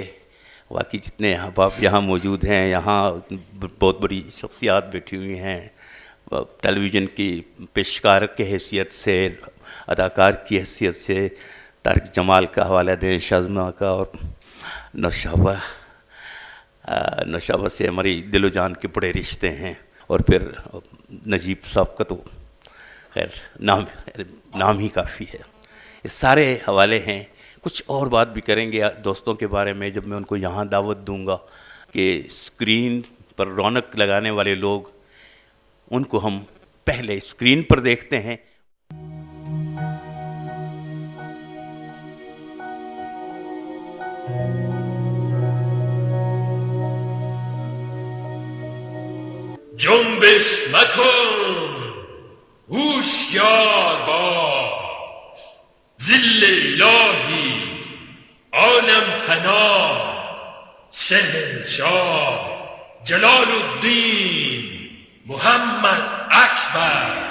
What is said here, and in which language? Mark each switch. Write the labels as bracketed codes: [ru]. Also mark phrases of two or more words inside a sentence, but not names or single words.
[ur] باقی جتنے احباب یہاں موجود ہیں، یہاں بہت بڑی شخصیات بیٹھی ہوئی ہیں، ٹیلی ویژن کی پیشکار کی حیثیت سے، اداکار کی حیثیت سے طارق جمال کا حوالہ دیں، شازمہ کا، اور نوشابہ سے ہماری دل و جان کے بڑے رشتے ہیں، اور پھر نجیب صاحب کا تو خیر نام ہی کافی ہے۔ یہ سارے حوالے ہیں۔ کچھ اور بات بھی کریں گے دوستوں کے بارے میں جب میں ان کو یہاں دعوت دوں گا، کہ اسکرین پر رونق لگانے والے لوگ، ان کو ہم پہلے اسکرین پر دیکھتے ہیں۔ [fa] جنبش مکن هوشیار باش، ذل الهی عالم پناه، شهنشاه جلال الدین محمد اکبر.